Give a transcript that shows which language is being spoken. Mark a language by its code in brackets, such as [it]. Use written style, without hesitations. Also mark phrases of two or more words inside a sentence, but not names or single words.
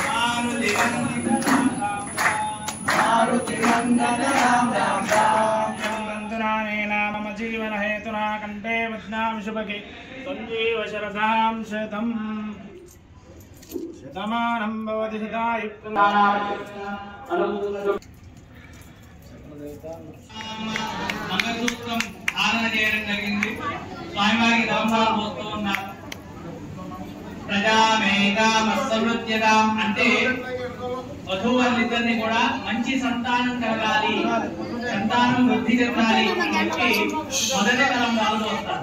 [sa] मम जीवन हेतुना कंठे बध्नामि शुभगे संजीव शरदां शतं शतमानं भवति शतायुक्तं [te] మంగళసూత్రం ధారణ చేయడం జరిగింది. స్వామివారికి దవంసాలు పోస్తూ ఉన్నారు. ప్రజామేకామస్సమృద్ధ్యతాం అంటే వధూవరులిద్దరిని కూడా మంచి సంతానం కలగాలి, సంతానం వృద్ధి చెందాలి అని చెప్పి మొదటి తలంబ్రాలు పోస్తారు.